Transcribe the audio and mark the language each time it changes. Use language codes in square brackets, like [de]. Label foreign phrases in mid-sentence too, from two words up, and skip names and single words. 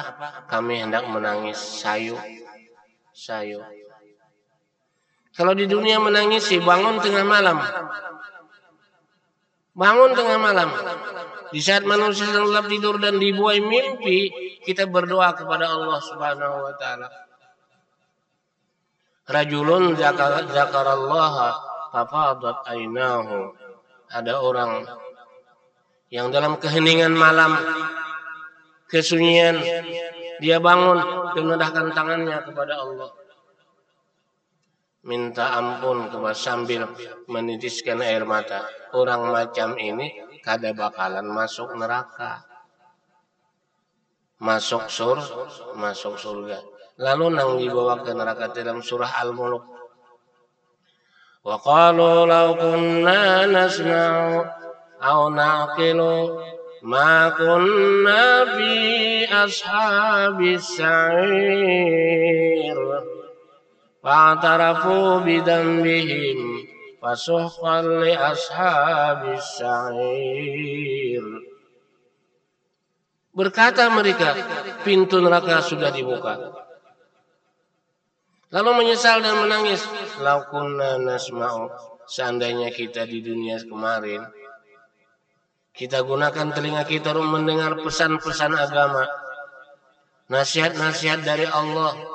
[id] Kami hendak menangis sayu. Kalau di dunia menangis sih bangun tengah malam. Di saat manusia sedang lelap tidur dan dibuai mimpi, kita berdoa kepada Allah [ar] سبحانه وتعالى. رجل ذكر الله ففاضت عيناه. [id] Ada orang yang dalam keheningan malam, kesunyian, dia bangun dan menendahkan tangannya kepada Allah. Minta ampun sambil menitiskan air mata. Orang macam ini kada bakalan masuk neraka, masuk surga. Lalu nang dibawa ke neraka dalam surah Al-Mulk. [ar] وقالوا لو كنا نسمع أو نعقل ما كنا في أصحاب السعير. فاعترفوا بذنبهم فسحقا لأصحاب السعير. [id] Berkata mereka, pintu neraka sudah dibuka. Lalu menyesal dan menangis. [ar] لو كنا نسمع, [id] seandainya kita di dunia kemarin, kita gunakan telinga kita untuk mendengar pesan-pesan agama, nasihat-nasihat dari Allah.